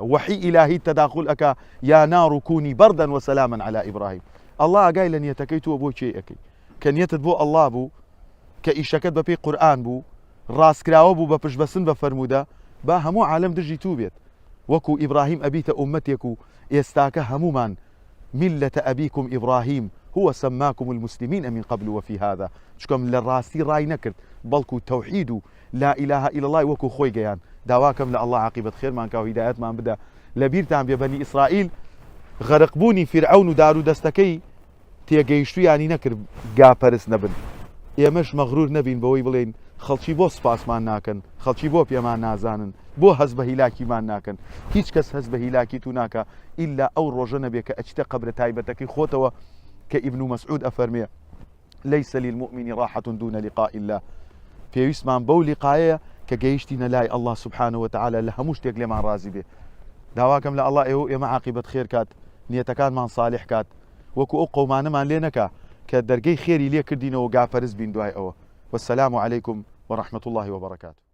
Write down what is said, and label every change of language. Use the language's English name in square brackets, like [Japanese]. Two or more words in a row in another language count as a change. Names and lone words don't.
[Central Kurdish] وحی ئیلاهی تەداخل ئەکا [Arabic] یا نار کونی بەردەن وسەلاما عەلا ئیبراهیم. [Central Kurdish] ئەڵڵا ئاگای لە نیەتەکەی تۆ بۆ چێ ئەەکەی کە نیەتت بۆ ئەڵڵا بوو، کە ئیشەکەت بەپێی قورئان بوو، ڕاستکراوە بوو بە پشتبەسن بە فەرموودە، با هەموو عالەم دژی تو بێت وەکو ئیبراهیم ئەبیتە ئومەتێک و ئێستاکە هەمومان [Arabic] ملة أبيكم إبراهيم هو سماكم المسلمين من قبل وفي هذا. [Central Kurdish] چکەم لە ڕاستی ڕای نەکرد، بەڵکو تەوحید و [Arabic] لا إله إلا الله [Central Kurdish] وەکو خۆی گەیان. داواکەم لە ئەڵڵا عاقیبەت خێرمان کا و هیدایەتمان بدە. لەبیرتان بێ بەنی ئیسرائیل غەرقبوونی فیرعەون و دار و دەستەکەی تێگەیشتویانی نەکرد گاپەرست نەبن. ئێمەش مەغرور نەبین بەوەی بڵێن خەڵکی بۆ سپاسمان ناکەن، خەڵکی بۆ پێمان نازانن، بۆ هەز بە هیلاکیمان ناکەن. هیچ کەس هەز بە هیلاکی تو ناکە ئیلا ئەو ڕۆژە نەبێ کە ئەچتە قەبرە تایبەتەکەی خۆتەوە کە ئیبن مەسعود ئەفەرمێ [Arabic] ليس للمؤمن راحة دون لقاء الله. [Central Kurdish] پێویستمان بەو لیقایەیە کە گەیشتینە لای ئەڵڵا [Arabic] سوبحانەوە وتەعالە [Central Kurdish] لە هەموو شتێک لێمان ڕازی بێ. داواکەم لە ئەڵڵا ئێمە عاقیبەت خێر کات، نیەتەکانمان صالح کات وەکو ئەو قەومانەمان لێ نەکا کە دەرگەی خێری لێ کردینەوە گافەرز بین دوای ئەوە. [Arabic] والسلام عليكم ورحمة الله وبركاته.